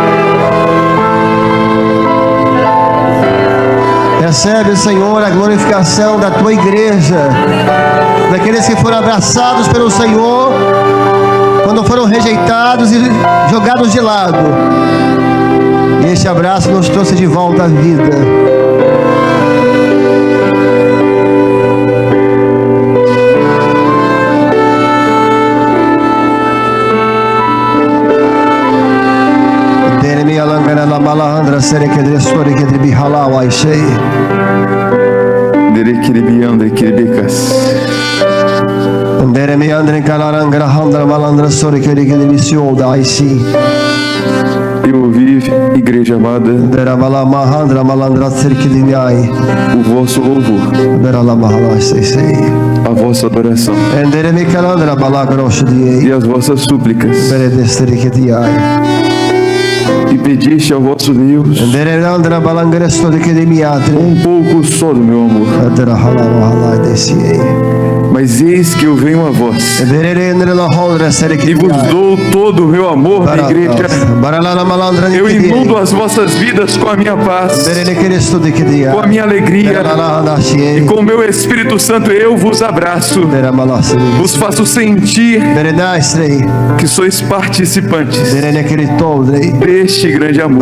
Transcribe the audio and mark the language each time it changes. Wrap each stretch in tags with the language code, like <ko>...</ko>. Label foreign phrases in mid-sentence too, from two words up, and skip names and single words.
<pt>Recebe, Senhor, a glorificação da tua igreja, daqueles que foram abraçados pelo Senhor quando foram rejeitados e jogados de lado. E este abraço nos trouxe de volta à vida. La malandra sere que dresore que dribi halau ai sei. Dere kiribi andre kiribicas. Dere me andre calarangra handra malandra sore que dribi sioda ai si. Eu ouvi, igreja amada, Dera bala mahandra malandra sere que dribi ai. o vosso louvor, Dera la mahala sei sei. a vossa adoração Dere me calandra bala grosso di e as vossas súplicas. Dere destere que di ai. E pediste ao vosso Deus Dere andra balangra sore que dribi atre. pouco só do meu amor. Dera hala mahala desi. Mas eis que eu venho a vós Dere andre la hondra sere que e vos dou todo o meu amor na igreja. Barala la malandra Eu inundo as vossas vidas com a minha paz, Dere que resto de que di com a minha alegria e e com o meu Espírito Santo eu vos abraço. Vos faço sentir que sois participantes deste grande amor.</pt>